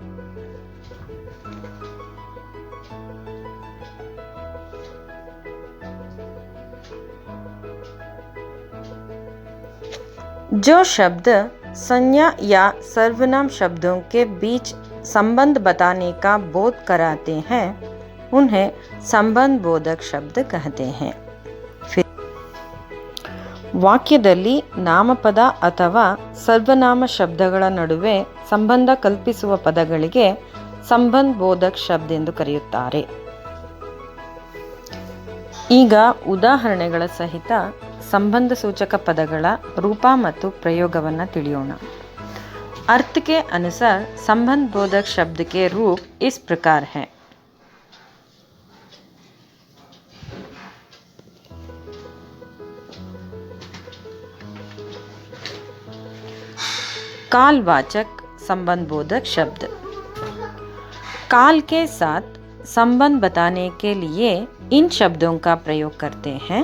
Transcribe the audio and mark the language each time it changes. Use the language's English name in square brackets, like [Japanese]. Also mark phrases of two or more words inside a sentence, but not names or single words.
[Hindi] जो शब्द संज्ञा या सर्वनाम शब्दों के बीच संबंध बताने का बोध कराते हैं उन्हें संबंध बोधक शब्द कहते हैं। [Kannada] ವಾಕ್ಯದಲ್ಲಿ ನಾಮಪದ ಅಥವಾ ಸರ್ವನಾಮ ಶಬ್ದಗಳ ನಡುವೆ ಸಂಬಂಧ ಕಲ್ಪಿಸುವ ಪದಗಳಿಗೆ ಸಂಬಂಧ ಬೋಧಕ ಶಬ್ದ ಎಂದು ಕರೆಯುತ್ತಾರೆ. ಈಗ ಉದಾಹರಣೆಗಳ ಸಹಿತ ಸಂಬಂಧ ಸೂಚಕ ಪದಗಳ ರೂಪ ಮತ್ತು ಪ್ರಯೋಗವನ್ನು ತಿಳಿಯೋಣ। [Hindi] अर्थ के अनुसार संबंध बोधक शब्द के रूप इस प्रकार हैं। कालवाचक संबंध बोधक शब्द काल के साथ संबंध बताने के लिए इन शब्दों का प्रयोग करते हैं।